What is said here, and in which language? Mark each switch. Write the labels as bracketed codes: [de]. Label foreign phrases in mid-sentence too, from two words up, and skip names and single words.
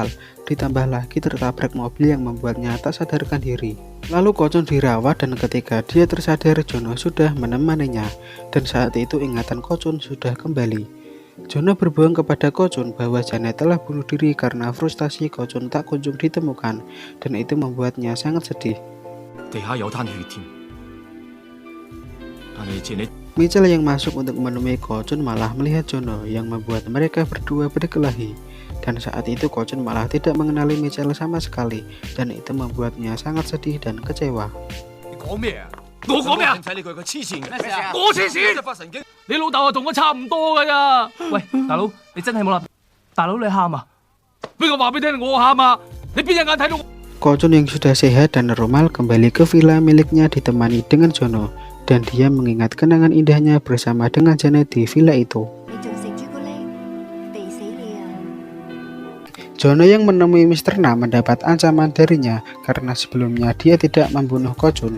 [id] Ditambah lagi tertabrak mobil yang membuatnya tak sadarkan diri. Lalu Kocun dirawat dan ketika dia tersadar Jono sudah menemaninya. Dan saat itu ingatan Kocun sudah kembali. Jono berbohong kepada Kocun bahwa Janet telah bunuh diri karena frustasi Kocun tak kunjung ditemukan. Dan itu membuatnya sangat sedih. [yue] 地下有灘血添。但係似你 [id] Mitchell yang masuk untuk menemui Kocun malah melihat Jono yang membuat mereka berdua berkelahi. Dan saat itu Kocun malah tidak mengenali Mitchell sama sekali dan itu membuatnya sangat sedih dan kecewa. [yue] 你講咩啊？我講咩啊？睇你佢黐線嘅，我黐線，發神經。你老豆啊，同我差唔多噶咋？喂，大佬，你真係冇啦！大佬你喊啊？邊個話俾你聽我喊啊？你邊隻眼睇到？ [id] Kocun yang sudah sehat dan normal kembali ke villa miliknya ditemani dengan Jono dan dia mengingat kenangan indahnya bersama dengan Janet di villa itu. Jono yang menemui Mr. Na mendapat ancaman darinya karena sebelumnya dia tidak membunuh Kocun.